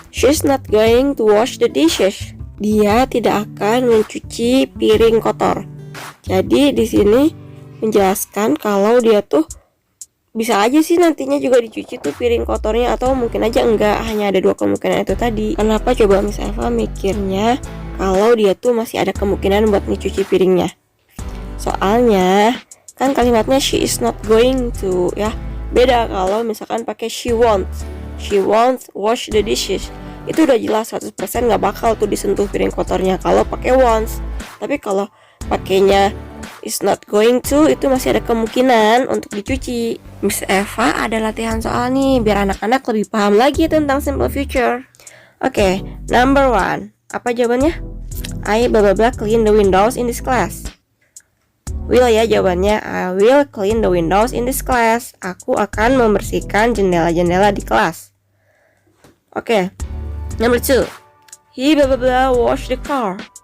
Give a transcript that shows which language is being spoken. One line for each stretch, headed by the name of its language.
English: She's not going to wash the dishes.
Indonesian: Dia tidak akan mencuci piring kotor. Jadi di sini menjelaskan kalau dia tuh bisa aja sih nantinya juga dicuci tuh piring kotornya, atau mungkin aja enggak, hanya ada dua kemungkinan itu tadi. Kenapa coba Miss Eva mikirnya kalau dia tuh masih ada kemungkinan buat dicuci piringnya? Soalnya kan kalimatnya
English: she is not going to ya.
Indonesian: Beda kalau misalkan pakai
English: she won't wash the dishes.
Indonesian: Itu udah jelas 100% gak bakal tuh disentuh piring kotornya kalau pakai wants. Tapi kalau pakainya
English: is not going to,
Indonesian: itu masih ada kemungkinan untuk dicuci. Miss Eva ada latihan soal nih, biar anak-anak lebih paham lagi tentang simple future.
English: Oke, number 1.
Indonesian: Apa jawabannya?
English: I blah blah blah clean the windows in this class. Will
Indonesian: ya jawabannya.
English: I will clean the windows in this class.
Indonesian: Aku akan membersihkan jendela-jendela di kelas.
English: Oke, number 2. He blah blah blah wash the car.